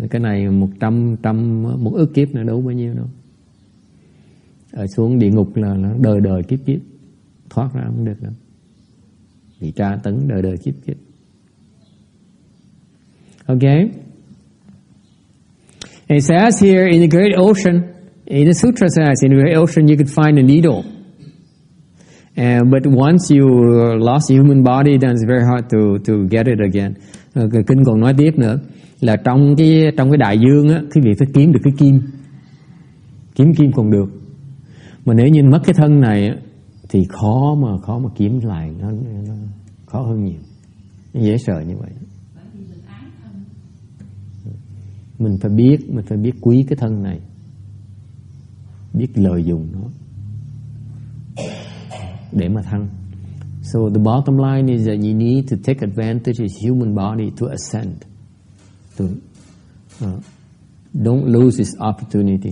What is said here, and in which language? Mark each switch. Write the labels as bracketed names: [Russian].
[Vietnamese] Cái này 1 ức kiếp là đâu bao nhiêu đâu. Ở xuống địa ngục là nó đời kiếp, thoát ra không được đâu, bị tra tấn đời kiếp. [English] Okay. It says here in the great ocean, in the sutra says, in the great ocean you could find a needle. But once you lost your human body, then it's very hard to get it again. [Vietnamese] Kinh còn nói tiếp nữa là trong cái đại dương á, quý vị phải kiếm được cái kim. Kiếm kim còn được. Mà nếu như mất cái thân này á, thì khó mà kiếm lại, nó khó hơn nhiều. Nó dễ sợ như vậy. Mình phải biết quý cái thân này, biết lợi dụng nó để mà thăng. [English] So the bottom line is that you need to take advantage of human body to ascend. Don't lose this opportunity.